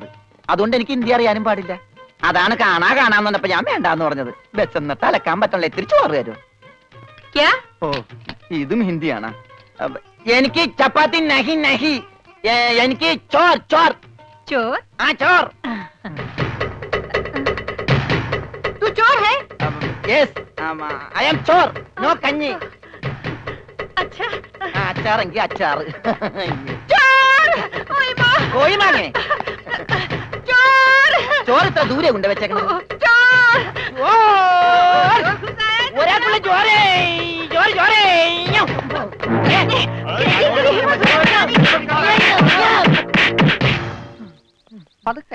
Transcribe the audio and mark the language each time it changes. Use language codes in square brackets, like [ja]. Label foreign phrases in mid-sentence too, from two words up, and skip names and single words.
[ml] അതുകൊണ്ട് എനിക്ക് ഹിന്ദി അറിയാനും പാടില്ല. അതാണ് കാണാന്ന് പറഞ്ഞപ്പോ ഞാൻ വേണ്ടാന്ന് പറഞ്ഞത്. ബെച്ചെന്നിട്ട് അലക്കാൻ പറ്റണല്ലോ, ഇത്തിരി ചോറ് തരും. ഓ, ഇതും ഹിന്ദിയാണ്. എനിക്ക് ചപ്പാത്തി [hi] नहीं नहीं, [ml] എനിക്ക് ചോർ ചോർ ചോർ. ആ ചോർ. [hi] तू चोर है? [en] Yes, I am ചോർ, no കഞ്ഞി. [hi] अच्छा, [ml] അച്ചാറെങ്കിൽ അച്ചാറ്. [hi] चोर! ओए माँ! [ml] കോഴി മാങ്ങേ. [hi] चोर! [ml] ചോറ് ഇത്ര ദൂരെ കൊണ്ട് വെച്ചേക്കണത്. ഒരാൾക്കുള്ള ചോരേ ചോര ചോരേ പതുക്കെ.